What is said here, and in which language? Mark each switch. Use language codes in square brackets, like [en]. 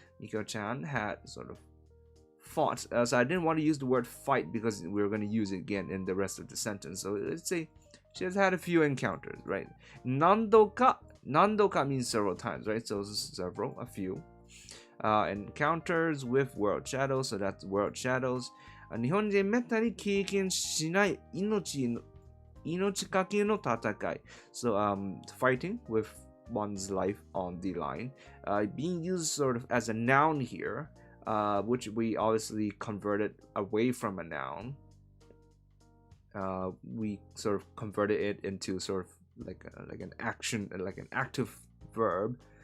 [en] Mikio-chan had sort of fought. So I didn't want to use the word fight because we were going to use it again in the rest of the sentence. So let's say she has had a few encounters, right? Nandoka means several times, right? So several, a few. Encounters with world shadows. So that's world shadows. [ja] 日本人めったに経験しない命かけの戦い. [en] So fighting with one's life on the line, being used sort of as a noun here, which we obviously converted away from a noun. We sort of converted it into sort of like an action, like an active verb.